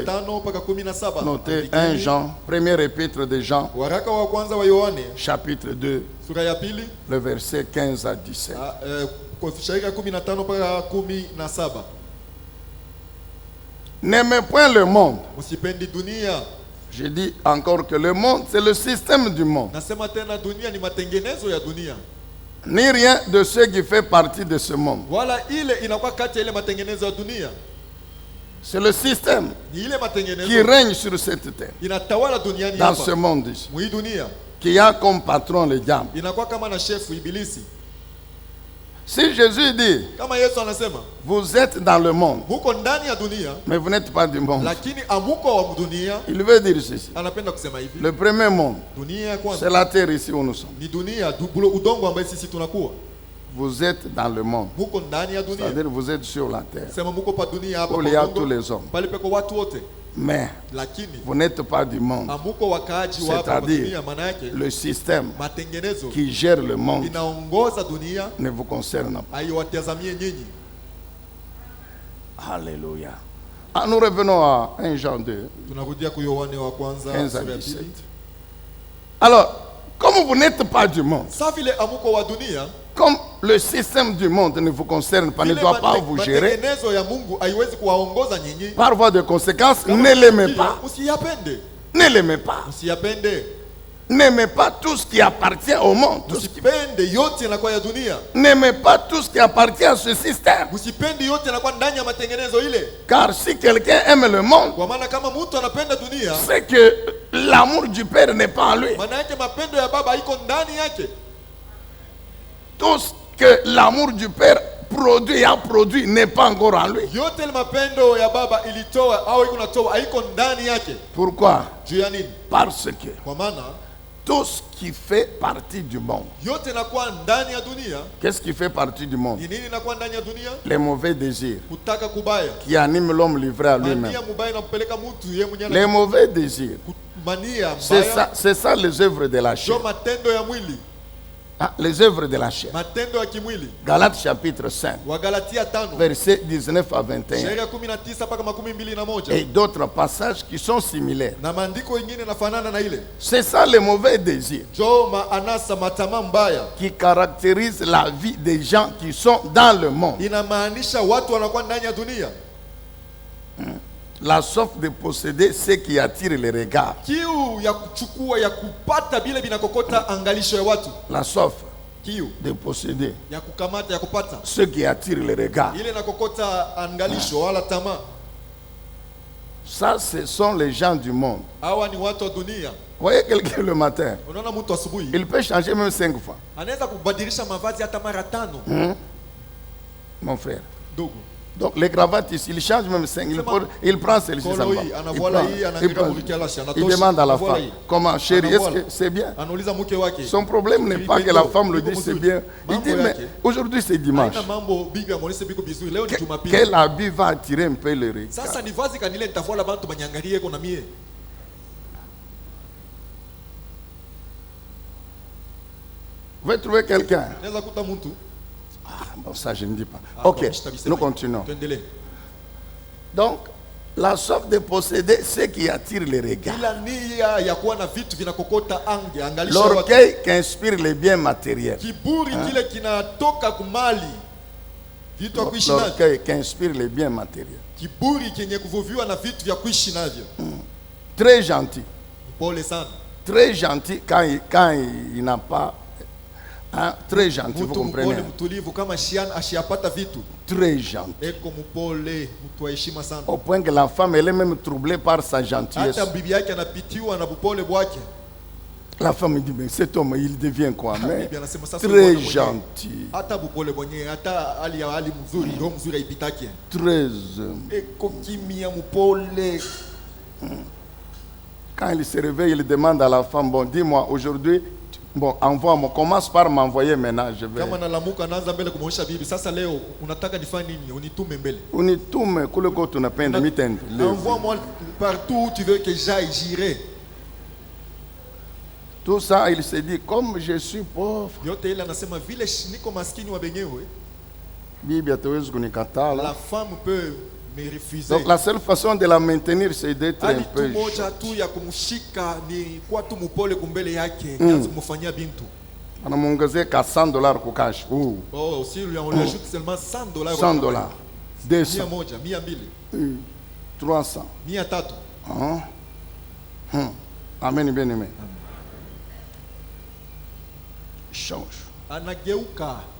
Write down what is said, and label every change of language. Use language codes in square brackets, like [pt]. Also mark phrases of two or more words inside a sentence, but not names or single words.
[sw] 15 mpaka 17. [fr] notez 1 Jean, premier épître de Jean, [sw] Waraka wa kwanza wa Yohani [fr] chapitre 2, [sw] sura ya pili [fr] le verset 15 à 17. [sw] kwa shairi 15 mpaka 17. [fr] N'aimez point le monde. [sw] Msipendi dunia. [fr] Je dis encore que le monde, c'est le système du monde. [sw] Nasema tena dunia ni matengenezo ya dunia. [fr] Ni rien de ce qui fait partie de ce monde. [sw] Wala ile inakuwa kati ya ile matengenezo ya dunia. [fr] C'est le système [sw] Ni ile matengenezo [fr] qui règne sur cette terre, [sw] inatawala duniani [fr] dans ce [sw] hapa. [fr] monde ici, [sw] Mwi dunia [fr] qui a comme patron le diable. [sw] inakuwa kama na shefu ibilisi. [fr] Si Jésus dit, [sw] Kama Yesu anasema, [fr] vous êtes dans le monde, [sw] muko ndani ya dunia [fr] mais vous n'êtes pas du monde, [sw] lakini amuko wa dunia. [fr] il veut dire ceci. [sw] Anapenda kusema hivi, [fr] Le premier monde, [sw] dunia ya kwanza [fr] c'est la terre ici où nous sommes. [sw] ni dunia udongo ambaye sisi tunakuwa. [fr] Vous êtes dans le monde, [sw] Muko ndani ya dunia. [fr] c'est-à-dire vous êtes sur la terre, [sw] Sema muko pa dunia hapa [fr] où [sw] kwa [fr] il y a [sw] udongo, [fr] tous les hommes. [sw] pale peko watu wote, [fr] Mais [sw] lakini [fr] vous n'êtes pas du monde. [sw] amuko wakaaji wa hapa kwa [fr] C'est-à-dire, [sw] dunia. Maana yake [fr] le système [sw] matengenezo [fr] qui gère le monde [sw] inaongoza dunia, [fr] ne vous concerne pas. [sw] haiwatazamie nyinyi. [fr] Alléluia. Ah, nous revenons à 1 Jean 2, [sw] Tunarudia kwa Yohane wa kwanza [fr] 15 à [sw] sura ya [fr] 17. [sw] pili. [fr] Alors, comme vous n'êtes pas du monde, [sw] Sa vile amuko wa dunia, [fr] comme le système du monde ne vous concerne pas, ne [sw] vile [fr] doit pas vous gérer, [sw] matengenezo ya Mungu haiwezi kuwaongoza nyinyi. [fr] par voie de conséquence, [sw] Kama [fr] ne l'aimez [sw] msikia, [fr] pas. [sw] Usiyapende. [fr] Ne l'aimez pas. [sw] Usiyapende. [fr] N'aimez pas tout ce qui appartient au monde. [sw] Usipende yote yanakuwa ya dunia. [fr] N'aimez pas tout ce qui appartient à ce système. [sw] Usipende yote yanakuwa ndani ya matengenezo ile. [fr] Car si quelqu'un aime le monde, [sw] Kwa maana kama mtu anapenda dunia, [fr] c'est que l'amour du Père n'est pas en lui. [sw] maana yake mapendo ya baba iko ndani yake. [fr] Tout ce que l'amour du Père produit et a produit n'est pas encore en lui. [sw] Yote ile mapendo ya baba ilitoa au iko natoa haiko ndani yake. [fr] Pourquoi? [sw] Juu ya nini? [fr] Parce que [sw] Kwa maana [fr] tout ce qui fait partie du monde, [sw] yote inakuwa ndani ya dunia. [fr] qu'est-ce qui fait partie du monde? [sw] Ni nini inakuwa ndani ya dunia? [fr] Les mauvais désirs [sw] Kutaka kubaya. [fr] qui animent l'homme livré à lui-même. [sw] Mania mubaya inampeleka mtu yeye mwenyewe. [fr] Les mauvais désirs, [sw] Mania mbaya. [fr] c'est ça les œuvres de la chair. [sw] Ndio matendo ya mwili. [fr] Ah, les œuvres de la chair. [sw] Matendo ya kimwili. [fr] Galates chapitre 5, [sw] Wagalatia 5 [fr] versets 19 à 21. [sw] sheria 19 mpaka 21. [fr] Et d'autres passages qui sont similaires. [sw] Na maandiko ingine nafanana na ile. [fr] C'est ça les mauvais désirs [sw] Jo maanasa matama mbaya. [fr] qui caractérisent la vie des gens qui sont dans le monde. [sw] Inamaanisha watu wanakuwa ndani ya dunia. [fr] La soif de posséder ce qui attire les regards. [sw] Kiu ya kuchukua ya kupata bile binakokota angalisho ya watu. [fr] La soif [sw] Kiu [fr] de posséder [sw] ya kukamata ya kupata. [fr] ce qui attire les regards. [sw] Ile nakokota angalisho wala tamaa. [fr] Ça, ce sont les gens du monde. [sw] Hawa ni watu wa dunia. [fr] Voyez quelqu'un le matin, [sw] Unaona mtu asubuhi [fr] il peut changer même 5 fois. [sw] anaweza kubadilisha mavazi hata mara 5. [fr] Mon frère. [sw] Ndugu. [fr] Donc les cravates ici, il change même 5. Il prend celle-ci, ça [sw] Kolo [fr] va. [sw] hii [fr] Il [sw] anavola [fr] prend. [sw] hii [fr] Il [sw] anaandika [fr] prend. [sw] kulikalashi [fr] Il [sw] anatosha. [fr] demande à la [sw] Anavola [fr] femme, [sw] hii. [fr] comment chérie, est-ce [sw] Anavola. [fr] que c'est bien? [sw] Anauliza mke wake. [fr] Son problème n'est pas que la femme le dise c'est bien. Il dit, mais aujourd'hui c'est dimanche. [sw] Haina mambo bibi amonese biko bizuri. Leo ni Jumapili. [fr] Quel habit va attirer un peu le regard? [sw] Sasa ni vazi kanile nitavola bantu banyangalie ko na mie. [fr] Vous pouvez trouver quelqu'un. [sw] Naweza kuta mtu. [fr] Bon, ça je ne dis pas. Ok, nous continuons. [sw] Tuendelee. [fr] Donc, La soif de posséder ce qui attire les regards. [sw] ila nia ya kuwa na vitu vinakokota angalisho ya watu. [fr] L'orgueil qui inspire les biens matériels. [sw] Kiburi kile kinatoka kumali vitu vya kuishi navyo. [fr] L'orgueil qui inspire les biens matériels. [sw] Kiburi kenye kuvuviwa na vitu vya kuishi navyo. [fr] Très gentil. [sw] Pole sana. [fr] Très gentil quand il n'a pas. Hein, très gentil, vous [sw] Mtu [fr] comprenez? [sw] mpole mtulivu kama shian ashiapata vitu. [fr] Très gentil. [sw] Eko mpole, mtu wa heshima sana. [fr] Au point que la femme, elle est même troublée par sa gentillesse. [sw] Hata bibi yake anapitiwa na bupole bwake. [fr] La femme dit, mais cet homme, il devient quoi? Mais [sw] Bibi anasema sasa [fr] très [sw] bwana mwenyewe, [fr] gentil. [sw] hata bupole mwenyewe, hata hali mzuri, roho mzuri haipitaki. [fr] Très. [sw] Eko kimya mpole. [fr] Quand il se réveille, il demande à la femme, bon, dis-moi, aujourd'hui, bon, envoie-moi, commence par m'envoyer maintenant, je vais. [sw] Kama nalamuka naanza mbele kumwonyesha bibi, sasa leo unataka nifanye nini? Unitume mbele. Unitume kule kwa tunapenda mitende. [fr] Envoie-moi partout où tu veux que j'aille, j'irai. Tout ça, il se dit, comme je suis pauvre, [sw] Yote ile anasema vile niko maskini wa benyewe, bibi hatuwezi kunikatala. [fr] la femme peut me refuser. Donc la seule façon de la maintenir, c'est d'être un [sw] Ali [fr] peu [sw] tu moja tu ya kumshika ni kwa tu mpole kumbele yake, kaanza kumfanyia bintu. anamuongezea ka $100 kwa cash. [fr] Oh, si on lui ajoute seulement $100. $100, 200, [sw] 100, 200, [fr] 300. [sw] 300. [fr] Amen, bien aimé. Change. [sw] Anageuka.